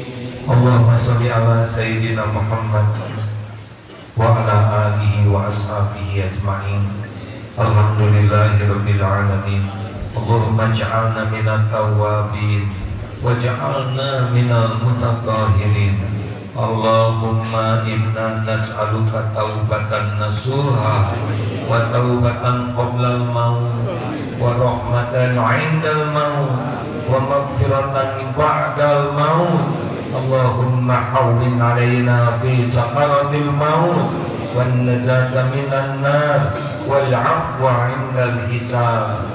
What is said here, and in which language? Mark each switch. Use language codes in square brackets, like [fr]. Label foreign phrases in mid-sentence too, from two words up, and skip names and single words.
[ar] اللهم صل على سيدنا محمد وعلى آله وأصحابه أجمعين. الحمد لله رب العالمين. اللهم اجعلنا من التوابين واجعلنا من المتطهرين. اللهم إنا نسألك توبة نصوحا وتوبة قبل الموت ورحمة عند الموت ومغفرة بعد الموت. اللهم هون علينا في سكرات الموت والنجاة من النار والعفو عند الحساب.